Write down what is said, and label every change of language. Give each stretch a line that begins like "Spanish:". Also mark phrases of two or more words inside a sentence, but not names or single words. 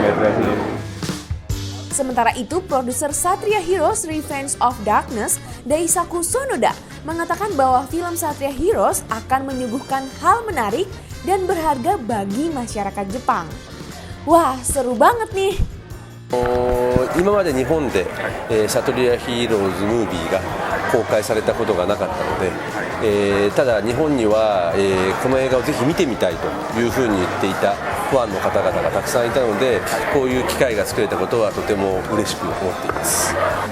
Indonesian: Sementara itu, produser Satria Heroes Revenge of Darkness, Daisaku Sonoda, mengatakan bahwa film Satria Heroes akan menyuguhkan hal menarik dan berharga bagi masyarakat Jepang. Wah, seru banget nih!
Japanese: 今まで日本で、サトリアヒーローズムービーが公開されたことがなかったので、ただ日本には、この映画をぜひ見てみたいというふうに言っていたファンの方々がたくさんいたので、こういう機会が作れたことはとても嬉しく思っています。